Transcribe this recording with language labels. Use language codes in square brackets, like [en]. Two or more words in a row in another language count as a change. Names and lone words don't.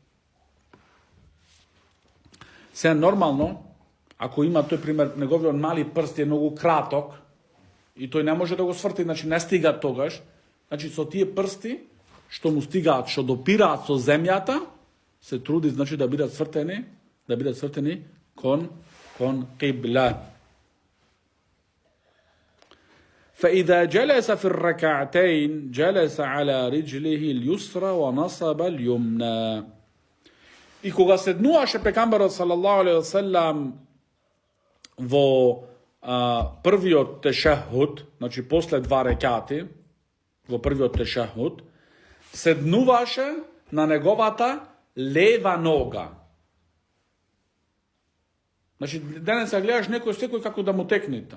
[mk] Се нормално, ако има тој пример, неговиот мали прст е многу краток и тој не може да го сврти, значи не стига тогаш, значи со тие прсти што му стигаат, што допираат со земјата, се труди значи да бидат свртени кон кибла. [ar] فإذا جلس في الركعتين جلس على رجله اليسرى ونصب اليمنى. [mk] И кога седнуваше пекамберот [ar] صلى الله عليه وسلم [mk] во првиот тешахуд, значи после два рекати, во првиот тешахуд, седнуваше на неговата лева нога. Значи, денес гледаш секој како да му текнета.